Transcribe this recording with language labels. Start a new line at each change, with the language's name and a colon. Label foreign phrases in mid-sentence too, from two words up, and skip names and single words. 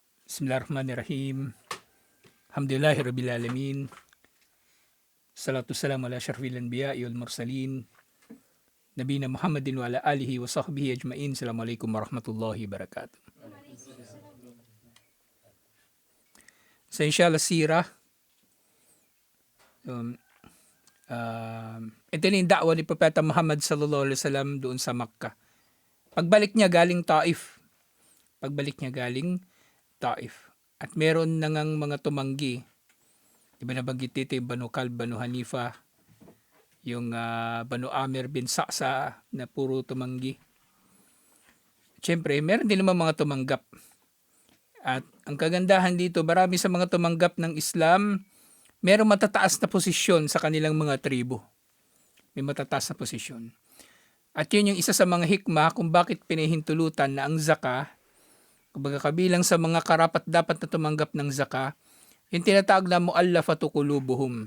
Arabic: بسم الله الرحمن الرحيم. الحمد لله رب العالمين. صلاة وسلام على أشرف الأنبياء والمرسلين. نبينا محمد وعلى آله وصحبه أجمعين. السلام عليكم ورحمة الله وبركاته.
Filipino: Sa inshallah sirah, ito na yung da'wa ni Propeta Muhammad
Arabic: صلى الله عليه وسلم
Filipino: doon sa Makkah. Pagbalik niya galing Taif. At meron nangang mga tumanggi. Diba nabanggit dito yung Banu Kalb, Banu Hanifa, yung Banu Amir bin Sa'sa na puro tumanggi. Siyempre, meron din naman mga tumanggap. At ang kagandahan dito, marami sa mga tumanggap ng Islam, merong matataas na posisyon sa kanilang mga tribo. May matataas na posisyon. At yun yung isa sa mga hikmah kung bakit pinahintulutan na ang zakah, kumbaga kabilang sa mga karapat dapat na tumanggap ng zakah, yung tinatawag na
Arabic: مؤلفة قلوبهم.